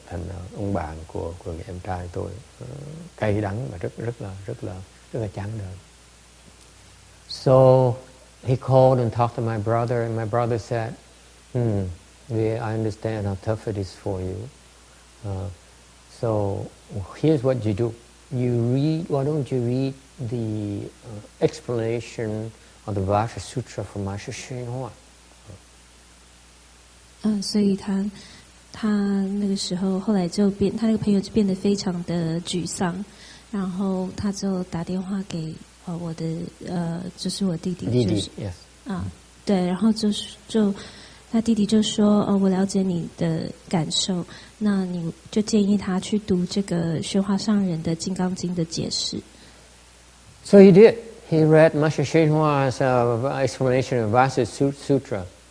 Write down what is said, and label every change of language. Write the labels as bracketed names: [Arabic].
[Vietnamese] Thành ông bạn của người em trai tôi cay đắng và rất là chán đời. [English] So he called and talked to my brother, and my brother said, I understand how tough it is for you. So here's what you do. Why don't you read the explanation of the Vajra Sutra from Master Shinhua? [Chinese] 所以他那个时候后来就他那个朋友就变得非常的沮丧，然后他就打电话给我的就是我弟弟，就是 [English] yes. [Chinese] 对，然后就他弟弟就说我了解你的感受，那你就建议他去读这个宣化上人的《金刚经》的解释。 [English] So he did. He read Master Shinhua's explanation of Vajra Sutra.